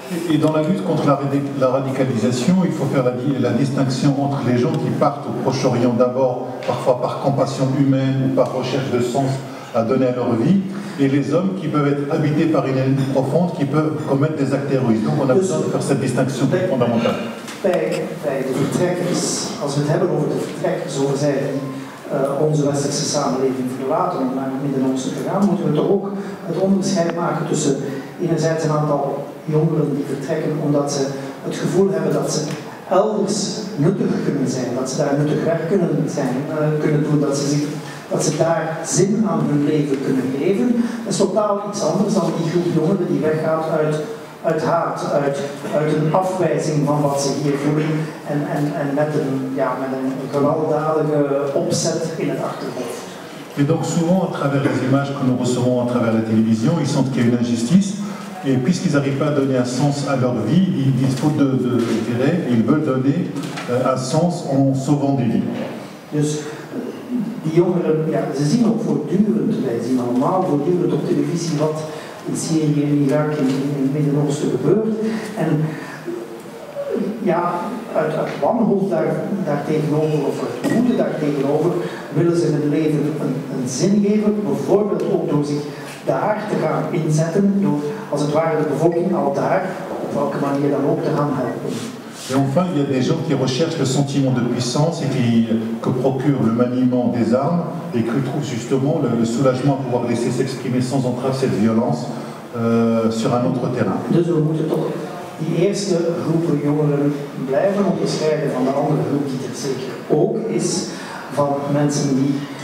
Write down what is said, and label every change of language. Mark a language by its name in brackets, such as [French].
[French] Et dans la lutte contre la radicalisation, il faut faire la distinction entre les gens qui partent au Proche-Orient d'abord, parfois par compassion humaine ou par recherche de sens à donner à leur vie, et les hommes qui peuvent être habités par une haine profonde, qui peuvent commettre des actes terroristes. Donc on a besoin de faire cette distinction fondamentale. [Dutch] Bij de vertrekkers, als we het hebben over de vertrekkers, over zij die onze westerse samenleving verlaten om naar het Midden-Oosten te gaan, moeten we toch ook het onderscheid maken tussen enerzijds een aantal jongeren die vertrekken omdat ze het gevoel hebben dat ze elders nuttig kunnen zijn, dat ze daar nuttig werk kunnen doen, dat ze daar zin aan hun leven kunnen geven. Dat is totaal iets anders dan die groep jongeren die weggaat uit haat, uit een afwijzing van wat ze hier voelen en met een gewelddadige opzet in het achterhoofd. [French] Et donc souvent, à travers les images que nous recevons à travers la télévision, ils sentent qu'il y a une injustice, et puisqu'ils n'arrivent pas à donner un sens à leur vie, ils disposent d'intérêt, et ils veulent donner un sens en sauvant des vies. [Dutch] Dus die jongeren, ze zien ook voortdurend, wij zien allemaal voortdurend op televisie wat in Syrië, in Irak, in het Midden-Oosten gebeurt. En uit wanhoop daar tegenover, of uit woede daar tegenover, willen ze hun leven een zin geven, bijvoorbeeld ook door zich daar te gaan inzetten, door als het ware de bevolking al daar, op welke manier dan ook, te gaan helpen. [French] Et enfin, il y a des gens qui recherchent le sentiment de puissance et que procure le maniement des armes et qui trouvent justement le soulagement à pouvoir laisser s'exprimer sans entrave cette violence sur un autre terrain. [Dutch] Dus we moeten toch die eerste groepen jongeren blijven onderscheiden van de andere groep die er zeker ook is, van mensen die